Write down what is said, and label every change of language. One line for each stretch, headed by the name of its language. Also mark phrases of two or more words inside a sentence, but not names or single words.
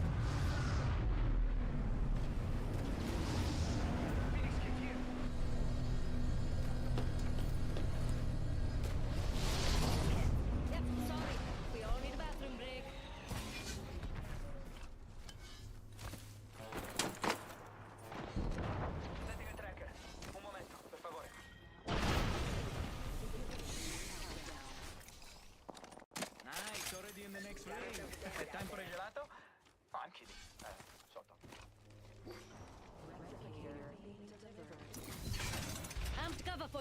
English: Yep, sorry. We all need a bathroom break. Setting a tracker.
Italian: Un momento, per favore.
English: Nice, already in the next ring. Time for a gelato? Oh, I'm kidding. Sotto. Amped cover for you,